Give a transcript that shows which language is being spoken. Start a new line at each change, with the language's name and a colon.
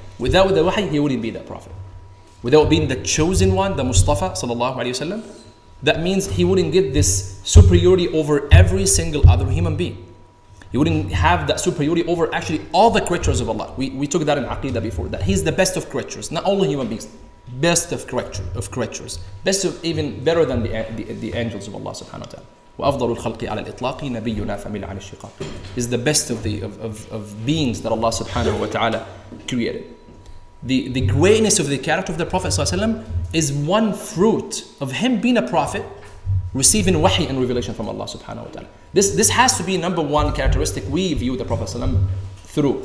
English: Without the wahi, he wouldn't be that prophet. Without being the chosen one, the Mustafa sallallahu alaihi wasallam, that means he wouldn't get this superiority over every single other human being. He wouldn't have that superiority over actually all the creatures of Allah. We took that in Aqidah before, that he's the best of creatures, not only human beings, best of creatures, best of even better than the angels of Allah subhanahu wa ta'ala.
Arabic: وأفضل الخلق على الإطلاق نبينا فمن عن الشقاق.
English: Is the best of beings that Allah subhanahu wa ta'ala created. The greatness of the character of the Prophet ﷺ is one fruit of him being a prophet, receiving wahi and revelation from Allah subhanahu wa ta'ala. This has to be number one characteristic we view the Prophet ﷺ through.